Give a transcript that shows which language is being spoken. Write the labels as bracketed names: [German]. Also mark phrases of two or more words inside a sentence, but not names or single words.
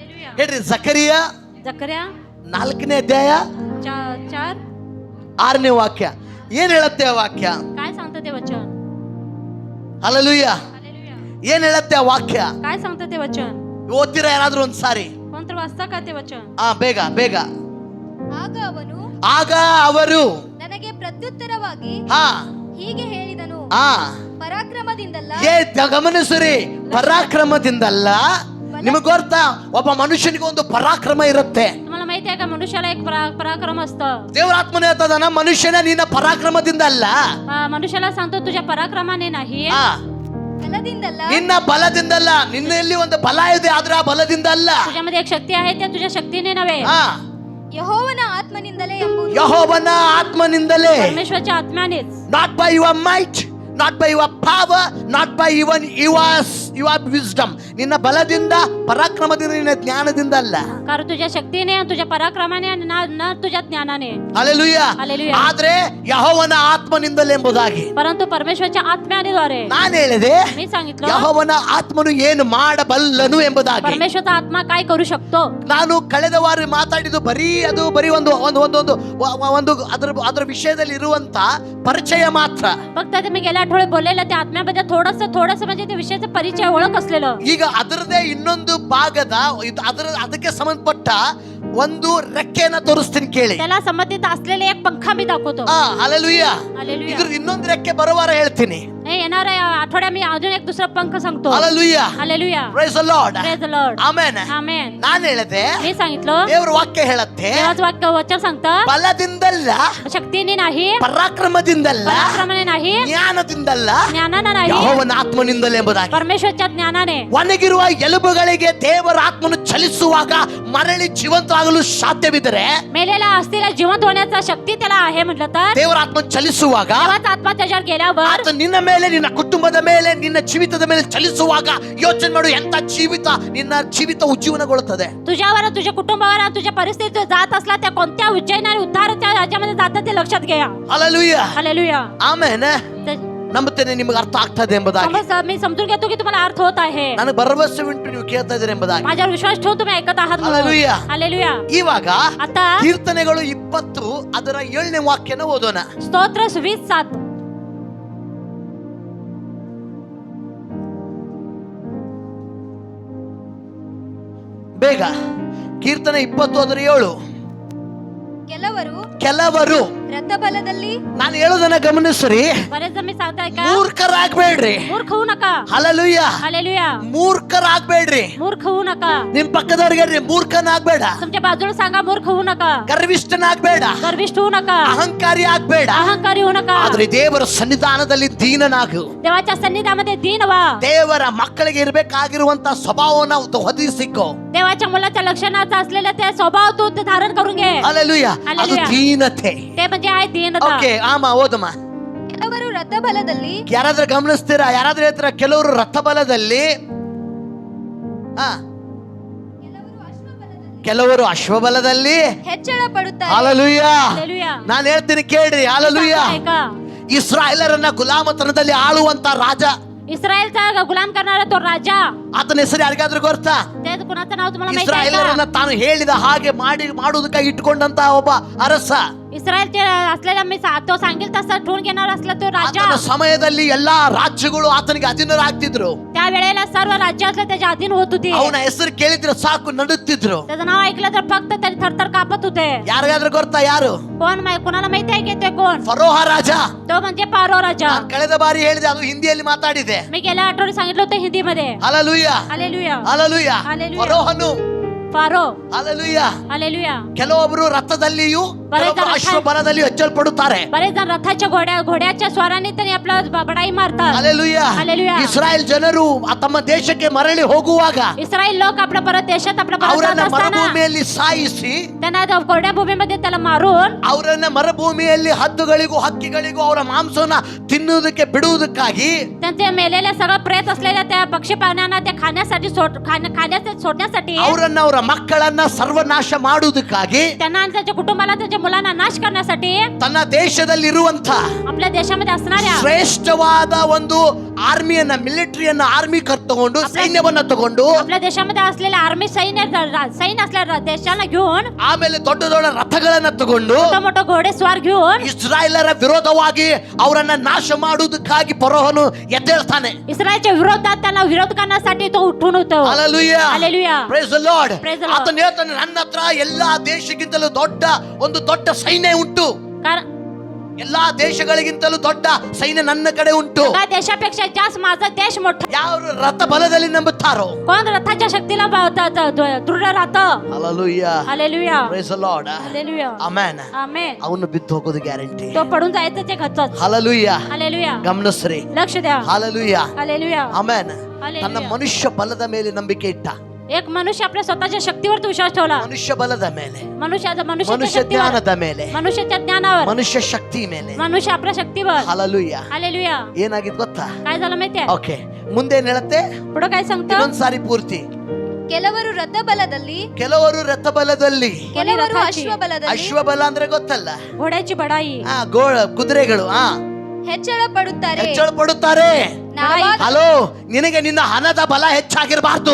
[Kannada] ಹೇಳ್ರಿ ಜಕರಿಯ [Marathi] जकर्या [Kannada] 4ನೇ ಅಧ್ಯಾಯ 4 6ನೇ ವಾಕ್ಯ ಏನ್ ಹೇಳುತ್ತೆ ಆ ವಾಕ್ಯ? [Marathi] काय सांगतं ते वचन? [Kannada] ಹಲ್ಲೆಲೂಯ. [Marathi] हालेलुया. [Kannada] ಏನ್ ಹೇಳುತ್ತೆ ಆ ವಾಕ್ಯ? [Marathi] काय सांगतं ते वचन? [Kannada] ಓದ್ತೀರಾ ಯಾರಾದ್ರೂ ಒಂದ್ಸಾರಿ? [Marathi] कोणतं वाचता का ते वचन? [Kannada] ಬೇಗ ಬೇಗ. ಆಗ ಅವರು ನನಗೆ ಪ್ರತ್ಯುತ್ತರವಾಗಿ ಹಾ ಹೀಗೆ ಹೇಳಿದನು, ಹಾ ಪರಾಕ್ರಮದಿಂದಲ್ಲ. ಗಮನಿಸ್ರಿ, ಪರಾಕ್ರಮದಿಂದಲ್ಲ. ನಿಮಗೆ ಗೊತ್ತಾ, ಒಬ್ಬ ಮನುಷ್ಯನಿಗೆ ಒಂದು ಪರಾಕ್ರಮ ಇರುತ್ತೆ. [Marathi] तुम्हाला माहिती आहे का मनुष्याला एक पराक्रम असतं. [Kannada] ದೇವರ ಆತ್ಮನೇ ಹೇಳ್ತದಾನ, ಮನುಷ್ಯನ ನಿನ್ನ ಪರಾಕ್ರಮದಿಂದ ಅಲ್ಲ, [Marathi] मनुष्याला सांगतो तुझ्या पराक्रमाने नाही, [Kannada] ಬಲದಿಂದಲ್ಲ, ನಿನ್ನ ಬಲದಿಂದಲ್ಲ. ನಿನ್ನಲ್ಲಿ ಒಂದು ಬಲ ಇದೆ, ಆದ್ರೆ ಆ ಬಲದಿಂದ ಅಲ್ಲ. [Marathi] तुझ्यामध्ये एक शक्ती आहे, त्या तुझ्या शक्तीने नव्हे, [Kannada] ಯೆಹೋವನ ಆತ್ಮನಿಂದಲೇ ಎಂಬುದು. ಯೆಹೋವನ ಆತ್ಮನಿಂದಲೇ. [Marathi] परमेश्वराच्या आत्म्यानेच. [English] Not by your might, not by your power, not by even your wisdom. [Kannada] ನಿನ್ನ ಬಲದಿಂದ, ಪರಾಕ್ರಮದಿಂದ, ನಿನ್ನ ಜ್ಞಾನದಿಂದ ಅಲ್ಲ. [Marathi] कारण तुझ्या शक्तीने, तुझ्या पराक्रमाने, न तुझ्या ज्ञानाने. [Kannada] ಹಲ್ಲೆಲೂಯಾ. [Marathi] हालेलुया. [Kannada] ಆದ್ರೆ ಯೆಹೋವನ ಆತ್ಮನಿಂದಲೇ ಎಂಬುದಾಗಿ [Marathi] परंतु परमेश्वराच्या आत्म्याद्वारे. [Kannada] ನಾನು ಹೇಳಿದೆ, [Marathi] मी सांगितलं [Kannada] ಯೆಹೋವನ ಆತ್ಮನು ಏನು ಮಾಡಬಲ್ಲನು ಎಂಬುದಾಗಿ. [Marathi] परमेश्वराचा आत्मा काय करू शकतो. [Kannada] ನಾನು ಕಳೆದ ವಾರ ಮಾತಾಡಿದ್ದು ಬರೀ ಒಂದು ಅದರ ವಿಷಯದಲ್ಲಿ ಇರುವಂತ ಪರಿಚಯ ಮಾತ್ರ. [Marathi] फक्त ते मी गेल्या आठवड्यात बोललेलं त्या आत्म्याबद्दल थोडंसं म्हणजे त्या विषयाचा परिचय, ओळख असलेलं. [Kannada] ಈಗ ಅದರದೇ ಇನ್ನೊಂದು ಭಾಗದ ಅದಕ್ಕೆ ಸಂಬಂಧಪಟ್ಟ ಒಂದು ರೆಕ್ಕೆನ ತೋರಿಸ್ತೀನಿ ಕೇಳಿ. [Marathi] त्याला संबंधित असलेले एक पंखा मी दाखवतो. [Kannada] ಹಲ್ಲೆಲೂಯಾ. [Marathi] हालेलुया. [Kannada] ಇದ್ರ ಇನ್ನೊಂದು ರೆಕ್ಕೆ ಬರುವಾರ ಹೇಳ್ತೀನಿ. [Marathi] येणाऱ्या आठवड्यात मी अजून एक दुसरा पंख सांगतो. [Kannada] ಹಲ್ಲೆಲೂಯಾ. [Marathi] हालेलुया. [English] Praise the Lord. Praise the Lord. [Kannada] ಆಮೆನ್. [Marathi] आमेन. [Kannada] ನಾನು ಹೇಳಿದೆ, [Marathi] मी सांगितलं [Kannada] ದೇವರ ವಾಕ್ಯ ಹೇಳುತ್ತೆ, [Marathi] देवाचं वाक्य वचन सांगतं, [Kannada] ಬಲದಿಂದಲ್ಲ, [Marathi] शक्तीने नाही, [Kannada] ಪರಾಕ್ರಮದಿಂದಲ್ಲ, [Marathi] पराक्रमाने नाही, [Kannada] ಜ್ಞಾನದಿಂದಲ್ಲ, [Marathi] ज्ञानाने नाही, [Kannada] ಯೆಹೋವನ ಆತ್ಮನಿಂದಲೇ ಎಂಬುದಾಗಿ. [Marathi] परमेश्वरच्या ज्ञानाने. [Kannada] ಒಣಗಿರುವ ಎಲುಬುಗಳಿಗೆ ದೇವರ ಆತ್ಮನು ಚಲಿಸುವಾಗ ಮರಳಿ ಜೀವಂತವಾಗಲು ಸಾಧ್ಯವಿದ್ದರೆ, [Marathi] मेलेला असलेला जिवंत होण्याचा शक्ती त्याला आहे म्हटलं तर, [Kannada] ದೇವರ ಆತ್ಮ ಚಲಿಸುವಾಗ [Marathi] देवाचा आत्मा त्याच्यावर गेल्यावर, [Kannada] ಆತ ನಿನ್ನ ಮೇಲೆ, ನಿನ್ನ ಕುಟುಂಬದ ಮೇಲೆ, ನಿನ್ನ ಜೀವಿತದ ಮೇಲೆ ಚಲಿಸುವಾಗ ಯೋಚನೆ ಮಾಡು, ಎಂತ ಜೀವಿತ, ನಿನ್ನ ಜೀವಿತ ಉಜ್ಜೀವನಗೊಳ್ಳುತ್ತದೆ. [Marathi] तुझ्यावर, तुझ्या कुटुंबावर, तुझ्या परिस्थितीत जात असला त्या कोणत्या उज्जैन आणि उद्धारच्या राज्यामध्ये जातात ते लक्षात घ्या. [Kannada] ಹಲ್ಲೆಲೂಯಾ. [Marathi] हालेलुया. [Kannada] ಆಮೆನ್. ನಂಬುತ್ತೇನೆ ನಿಮಗೆ ಅರ್ಥ ಆಗ್ತದೆ ಎಂಬುದಾಗಿ. [Marathi] मी समजून घेतो की तुम्हाला अर्थ होत आहे. [Kannada] ನನಗೆ ಭರವಸೆ ಉಂಟು, ನೀವು ಕೇಳ್ತಾ ಇದ್ದೀರಿ ಎಂಬುದಾಗಿ. [Marathi] माझ्यावर विश्वास ठेवून तुम्ही ऐकत आहात. हालेलुया. हालेलुया. [Kannada] ಇವಾಗ [Marathi] आता [Kannada] ಕೀರ್ತನೆಗಳು 20 ಅದರ 7ನೇ ವಾಕ್ಯನ ಓದೋಣ. [Marathi] स्तोत्र 20:7. [Kannada] ಬೇಗ. ಕೀರ್ತನೆ 20 ಅದರ 7. ಕೆಲವರು ರಥಬಲದಲ್ಲಿ. ನಾನು ಹೇಳೋದನ್ನ ಗಮನಿಸ್ರಿ. [Marathi] बरेच जण मी सांगताय का, [Kannada] ಮೂರ್ಖರಾಗ್ಬೇಡ್ರಿ. [Marathi] मूर्ख होऊ नका. [Kannada] ಹಲ್ಲೆಲೂಯಾ. [Marathi] हालेलुया. [Kannada] ಮೂರ್ಖರಾಗ್ಬೇಡ್ರಿ. [Marathi] मूर्ख होऊ नका. [Kannada] ನಿಮ್ ಪಕ್ಕದವ್ರಿಗೆ ಹೇಳ್ರಿ, ಮೂರ್ಖನಾಗ್ಬೇಡ, [Marathi] तुमच्या बाजूला सांगा, मूर्ख होऊ नका, [Kannada] ಗರ್ವಿಷ್ಠನಾಗ್ಬೇಡ, [Marathi] गर्विष्ठ होऊ नका, [Kannada] ಅಹಂಕಾರಿ ಆಗ್ಬೇಡ. [Marathi] अहंकारी होऊ नका. [Kannada] ಆದ್ರೆ ದೇವರ ಸನ್ನಿಧಾನದಲ್ಲಿ ದೀನನಾಗು. [Marathi] देवाच्या सन्निधानामध्ये दीन व्हा. [Kannada] ದೇವರ ಮಕ್ಕಳಿಗೆ ಇರಬೇಕಾಗಿರುವಂತ ಸ್ವಭಾವನ ಹೊದಿಸಿಕೋ. [Marathi] देवाच्या मुलाच्या लक्षणाचा असलेला त्या स्वभाव तू धारण करून घे. [Kannada] ಹಲ್ಲೆಲೂಯಾ. ಅದು [Marathi] हालेलुया. [Kannada] ದೀನತೆ. [Marathi] ते म्हणजे आहे दीनता. [Kannada] ಓಕೆ, ಆಮ ಓದಮ್ಮ. ಕೆಲವರು ರಥಬಲದಲ್ಲಿ. ಯಾರಾದ್ರೂ ಗಮನಿಸ್ತೀರಾ? ಯಾರಾದ್ರೂ ಹೇಳ್ತೀರಾ ಕೆಲವರು ರಥಬಲದಲ್ಲಿ, ಕೆಲವರು ಅಶ್ವಬಲದಲ್ಲಿ ಹೆಚ್ಚಳ ಪಡುತ್ತಾರೆ. ಹಲ್ಲೆಲೂಯಾ. [Marathi] हालेलुया. [Kannada] ನಾನು ಹೇಳ್ತೀನಿ ಕೇಳ್ರಿ. ಹಲ್ಲೆಲೂಯಾ. [Marathi] ऐका. [Kannada] ಇಸ್ರಾಯೇಲರನ್ನ ಗುಲಾಮತನದಲ್ಲಿ ಆಳುವಂತ ರಾಜ, [Marathi] इस्रायलचा गुलाम करणारा तो राजा, [Kannada] ಆತನ ಹೆಸರು ಯಾರಿಗಾದ್ರೂ ಗೊತ್ತಾ? [Marathi] ते कुणाचं नाव तुम्हाला माहिती आहे [Kannada] ಇಸ್ರಾಯೇಲರನ್ನ [Marathi] का? [Kannada] ತಾನು ಹೇಳಿದ ಹಾಗೆ ಮಾಡುವುದಕ್ಕಾಗಿ ಇಟ್ಕೊಂಡಂತ ಒಬ್ಬ ಅರಸ. [Marathi] इस्रायलचे असलेला मी तो सांगेल तसं ठेवून घेणार असला तो राजा. [Kannada] ಆತನ ಸಮಯದಲ್ಲಿ ಎಲ್ಲಾ ರಾಜ್ಯಗಳು ಆತನಿಗೆ ಅಧೀನರಾಗ್ತಿದ್ರು. [Marathi] त्या वेळेला सर्व राज्य असले त्याच्या अधीन होत होती. [Kannada] ಅವನ ಹೆಸರು ಕೇಳಿದ್ರೆ ಸಾಕು ನಡುತ್ತಿದ್ರು. [Marathi] त्याचं नाव ऐकलं तर फक्त तरी थरथर कापत होते. [Kannada] ಯಾರಿಗಾದ್ರೂ ಗೊತ್ತಾ ಯಾರು? [Marathi] कोणाला माहिती आहे की ते कोण? [Kannada] ಫರೋಹ ರಾಜ. [Marathi] तो म्हणजे पारो राजा. [Kannada] ನಾನು ಕಳೆದ ಬಾರಿ ಹೇಳಿದೆ, ಅದು ಹಿಂದಿಯಲ್ಲಿ ಮಾತಾಡಿದೆ. [Marathi] मी गेल्या आठवड्यात सांगितलं होतं हिंदी मध्ये. [Kannada] ಹಲ್ಲೆಲೂಯಾ. [Marathi] हालेलुया. [Kannada] ಹಲ್ಲೆಲೂಯಾ. [Marathi] हालेलुया. [Kannada] ಫರೋಹನು. [Marathi] फारो. [Kannada] ಹಲ್ಲೆಲೂಯಾ. [Marathi] हालेलुया. [Kannada] ಕೆಲವೊಬ್ಬರು ರಥದಲ್ಲಿಯೂ ಕೆಲವೊಬ್ಬರು ಅಶ್ವಬಲದಲ್ಲಿಯೂ ಹೆಚ್ಚಲ್ಪಡುತ್ತಾರೆ. [Marathi] बरेच जण रथाच्या घोड्याच्या स्वाराने त्यांनी आपला बडाई मारतात. [Kannada] ಹಲ್ಲೆಲೂಯಾ. [Marathi] हालेलुया. [Kannada] ಇಸ್ರಾಯೇಲ್ ಜನರು ತಮ್ಮ ದೇಶಕ್ಕೆ ಮರಳಿ ಹೋಗುವಾಗ [Marathi] इस्रायल लोक आपल्या परत देशात आपल्या परत [Kannada] ಅವರನ್ನ [Marathi] जात असताना [Kannada] ಮರುಭೂಮಿಯಲ್ಲಿ ಸಾಯಿಸಿ, [Marathi] त्यांना घोड्या भूमीमध्ये त्याला मारून, [Kannada] ಅವರನ್ನ ಮರುಭೂಮಿಯಲ್ಲಿ ಹದ್ದುಗಳಿಗೂ ಹಕ್ಕಿಗಳಿಗೂ ಅವರ ಮಾಂಸವನ್ನ ತಿನ್ನುವುದಕ್ಕೆ ಬಿಡುವುದಕ್ಕಾಗಿ, [Marathi] त्यांचे मेलेल्या सगळं प्रेत असलेल्या त्या पक्षी प्राण्यांना ते खाण्यासाठी सोडण्यासाठी, [Kannada] ಅವರನ್ನ ಅವರ ಮಕ್ಕಳನ್ನ ಸರ್ವನಾಶ ಮಾಡುವುದಕ್ಕಾಗಿ, [Marathi] त्यांना आणि त्यांच्या कुटुंबाला त्यांच्या मुलांना नाश करण्यासाठी [Kannada] ತನ್ನ ದೇಶದಲ್ಲಿರುವಂತ [Marathi] आपल्या देशामध्ये असणाऱ्या [Kannada] ಶ್ರೇಷ್ಠವಾದ ಒಂದು ಆರ್ಮಿಯನ್ನ ಮಿಲಿಟರಿಯನ್ನ ಆರ್ಮಿ ತಗೊಂಡು ಸೈನ್ಯವನ್ನ ತಗೊಂಡು [Marathi] आपल्या देशामध्ये असलेले आर्मी सैन्य असलेल्या देशाला घेऊन [Kannada] ಆಮೇಲೆ ದೊಡ್ಡ ದೊಡ್ಡ ರಥಗಳನ್ನ ತಗೊಂಡು [Marathi] मोठं मोठं घोडेस्वार घेऊन [Kannada] ಇಸ್ರಾಯೇಲರ ವಿರೋಧವಾಗಿ ಅವರನ್ನ ನಾಶ ಮಾಡುವುದಕ್ಕಾಗಿ ಫರೋಹನು ಎದ್ದೇಳ್ತಾನೆ. [Marathi] इस्रायलच्या विरोधात त्यांना विरोध करण्यासाठी तो उठून होतो. [English] Hallelujah. Hallelujah. Praise the Lord. Praise the Lord. [Kannada] ಆತನು ಹೇಳ್ತಾನೆ, ನನ್ನ ಹತ್ರ ಎಲ್ಲಾ ದೇಶಕ್ಕಿಂತಲೂ ಒಂದು ದೊಡ್ಡ ಸೈನ್ಯ ಉಂಟು. [Marathi] कारण [Kannada] ಎಲ್ಲಾ ದೇಶಗಳಿಗಿಂತಲೂ ದೊಡ್ಡ ಸೈನ್ಯ ನನ್ನ ಕಡೆ ಉಂಟು. [Marathi] सगळ्या देशापेक्षा जास्त माझा देश मोठा. [Kannada] ಯಾರು ರಥ ಬಲದಲ್ಲಿ ನಂಬುತ್ತಾರೋ [Marathi] कोण रथाच्या शक्तीला दृढ राहतं. [English] Hallelujah. Hallelujah. Praise the Lord. Hallelujah. Amen. Amen. [Kannada] ಅವನು ಬಿದ್ದು ಹೋಗೋದು ಗ್ಯಾರಂಟಿ. [Marathi] तो पडून जायचं ते खचच. [English] Hallelujah. Hallelujah. [Kannada] ಗಮನಿಸ್ರಿ. [Marathi] लक्ष द्या. [English] Hallelujah. Hallelujah. Amen. Hallelujah. [Kannada] ತನ್ನ ಮನುಷ್ಯ ಬಲದ ಮೇಲೆ ನಂಬಿಕೆ ಇಟ್ಟ. [Marathi] एक मनुष्य आपल्या स्वतःच्या शक्तीवर तो विश्वास ठेवला. [Kannada] ಮನುಷ್ಯ ಬಲದ ಮೇಲೆ, [Marathi] मनुष्याच्या [Kannada] ಮನುಷ್ಯ [Marathi] शक्तीवर, [Kannada] ಜ್ಞಾನದ ಮೇಲೆ, [Marathi] मनुष्याच्या ज्ञानावर, [Kannada] ಮನುಷ್ಯ ಶಕ್ತಿ ಮೇಲೆ. [Marathi] मनुष्य आपल्या शक्तीवर. [English] Hallelujah. [Marathi] हालेलुया. [Kannada] ಏನಾಗಿದ್ ಗೊತ್ತಾ? [Marathi] काय झालं माहितीये? [Kannada] ಓಕೆ, ಮುಂದೆ ಏನ್ ಹೇಳುತ್ತೆ? [Marathi] पुढे काय सांगतो? [Kannada] ಇನ್ನೊಂದ್ಸಾರಿ ಪೂರ್ತಿ. ಕೆಲವರು ರಥಬಲದಲ್ಲಿ, ಕೆಲವರು ರಥಬಲದಲ್ಲಿ, ಕೆಲವರು [Marathi] ರಥಾची. [Kannada] ಅಶ್ವಬಲದಲ್ಲಿ ಅಶ್ವಬಲ ಅಂದ್ರೆ ಗೊತ್ತಲ್ಲ, [Marathi] घोड्याची बडाई. [Kannada] ಕುದುರೆಗಳು ಹೆಚ್ಚಳ ಪಡುತ್ತಾರೆ. ಹೆಚ್ಚಳ ಪಡುತ್ತಾರೆ. ನಾವಾ- ಹಲೋ, ನಿನಗೆ ನಿನ್ನ ಹಣದ ಬಲ ಹೆಚ್ಚಾಗಿರಬಾರ್ದು.